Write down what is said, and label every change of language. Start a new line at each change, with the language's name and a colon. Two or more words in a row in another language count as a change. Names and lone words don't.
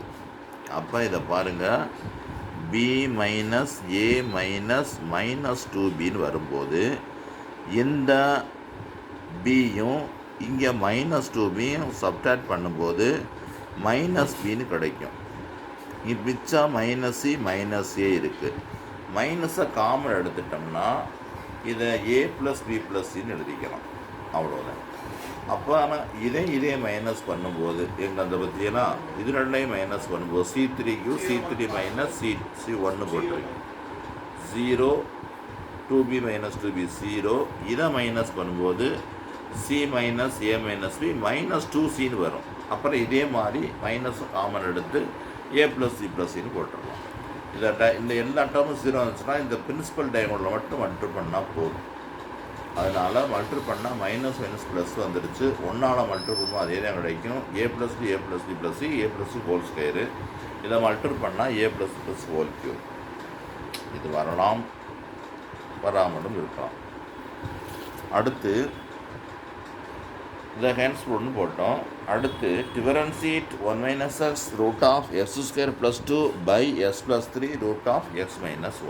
Tamil: அப்போ இதை பாருங்கள், b - a -2bன்னு வரும்போது இந்த பியும் இங்கே -2bயும் சப்ட்ராக்ட் பண்ணும்போது -bன்னு கிடைக்கும். மிச்சம் -c -a இருக்குது. மைனஸை காமன் எடுத்துட்டோம்னா இதை
English: a plus b plus c
Tamil: ன்னு எழுதிக்கலாம். அவ்வளோதான். அப்போ ஆனால் இதே மைனஸ் பண்ணும்போது எங்கள் அந்த பற்றியனா இது ரெண்டையும் மைனஸ் பண்ணும்போது c3க்கு c3 - c1 போட்டிருக்கு. 0 2b - 2b 0. இதை மைனஸ் பண்ணும்போது c - a - b -2cன்னு வரும். அப்புறம் இதே மாதிரி மைனஸ் காமன் எடுத்து
English: a plus c plus c
Tamil: ன்னு போட்டுடலாம். இந்த எல்லா டேர்மும் 0 வந்துச்சுன்னா இந்த
English: principal diagonal
Tamil: மட்டும் மல்டிப்ளை பண்ணால் போதும். அதனால் மல்டிப்ளை பண்ணால் மைனஸ் ப்ளஸ் வந்துடுச்சு. 1ஆல் மல்டிப்ளை பண்ணும்போது அதே தான் கிடைக்கும்.
English: a plus b plus c, a plus c whole square.
Tamil: இதை மல்டிப்ளை பண்ணால்
English: a plus plus whole cube.
Tamil: இது வரலாம், வராமலும் இருக்கலாம். அடுத்து இதை
English: hence proved
Tamil: போட்டோம். அடுத்து டிஃபரன்ஷியேட் 1 - x √(x² + 2) / s + 3 √(x - 1).